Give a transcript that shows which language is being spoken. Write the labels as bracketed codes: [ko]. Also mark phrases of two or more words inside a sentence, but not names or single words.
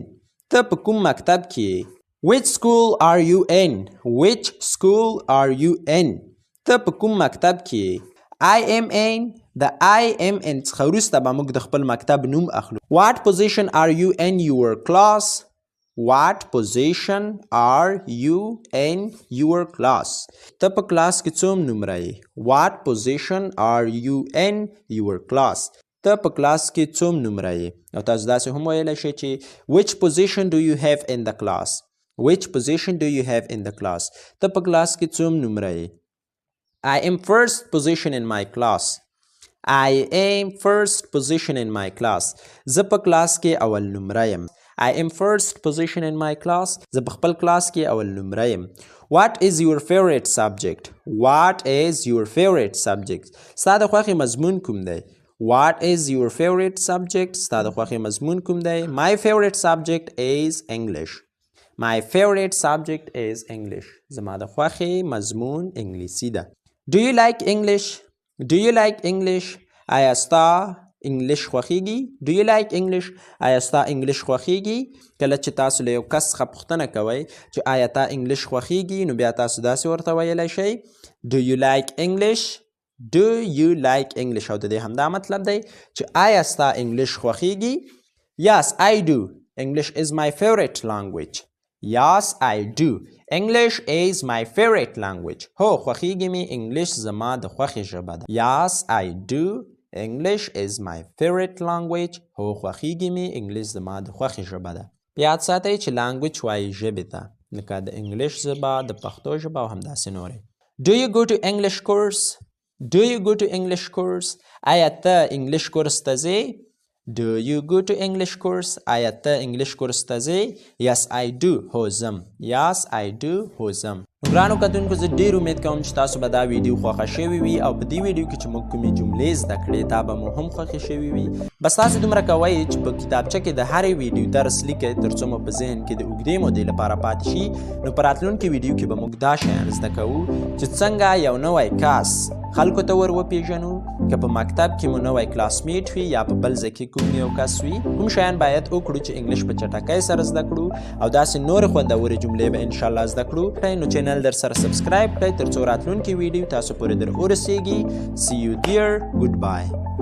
[ps] ته په کوم مکتب کې؟ [en] Which school are you in? Which school are you in? [ps] ته په کوم مکتب کې؟ [en] I am in. [ps] د [en] I am in [ps] څخه وروسته به موږ د خپل مکتب نوم اخلو. [en] What position are you in your class? What position are you in your class? [ps] ته په کلاس کې څوم نمره یې؟ [en] What position are you in your class? [ps] ته په کلاس کې څوم نمره یې؟ او تاسو داسې هم ویلی شئ چې [en] Which position do you have in the class? Which position do you have in the class? [ps] ته په کلاس کې څوم نمره یې؟ [en] I am first position in my class. I am first position in my class. [ps] زه په کلاس کې اول نمره یم. [en] I am first position in my class. [ps] زه په خپل کلاس کې اول نمره یم. [en] What is your favorite subject? What is your favorite subject? [ps] ستا د خوښې مضمون کوم دی؟ [en] What is your favorite subject? [ps] ستا د خوښې مضمون کوم دی؟ [en] My favorite subject is English. My favorite subject is English. [ps] زما د خوښې مضمون انګلیسي ده. [en] Do you like English? Do you like English? [ps] آیا ستا انګلیش خوښیږي؟ [en] Do you like English? [ps] آیا ستا انګلیش خوښیږي؟ کله چې تاسو له یو کس څخه پوښتنه کوئ چې آیا تا انګلیش خوښیږي، نو بیا تاسو داسې ورته ویلی شئ [en] Do you like English? Do you like English؟ [ps] او د دې همدا مطلب دی چې آیا ستا انګلیش خوښیږي؟ [en] Yes, I do. English is my favorite language. Yes, I do. English is my favorite language. [ps] هو خوښیږي مې انګلیش زما د خوښې ژبه ده. [en] Yes, I do. English is my favorite language. [ps] هو خوښیږي مې انګلیش زما د خوښې ژبه ده. یاد ساتئ چې language وایي ژبې ته، لکه د انګلیش ژبه، د پښتو ژبه او همداسې نورې. [en] Do you go to English course? Do you go to English course? [ps] آیا ته [en] English course [ps] ته ځې؟ [en] Do you go to English course? [ps] آیا ته [en] English course [ps] ته ځې؟ [en] Yes, I do. [ps] هو ځم. [en] Yes, I do. [ps] هو ځم. ګرانو کتونکو زه ډېر امید کوم چې تاسو به دا ویډیو خوښه شوې وي او په دې ویډیو کې چې موږ کومې جملې زده کړې دا به مو هم خوښې شوې وي. بس تاسو دومره کوئ چې په کتابچه کې د هرې ویډیو درس لیکئ تر څو مو په ذهن کې د اوږدې مودې لپاره پاتې شي. نو په راتلونکي ویډیو کې به موږ دا شیان زده کوو چې څنګه یو نوی کس خلکو ته ور وپېژنو، که په مکتب کې مو نوی کلاسمیټ وي یا په بل ځای کې کوم یو کس وي، کوم شیان باید وکړو چې انګلیش په چټکۍ سره زده کړو او داسې نورې خوندورې جملې به انشاءالله زده کړو. نو چینل در سره سبسکرایب کړئ تر څو راتلونکي ویډیو تاسو پورې در ورسیږي. [en] See you dear. Goodbye.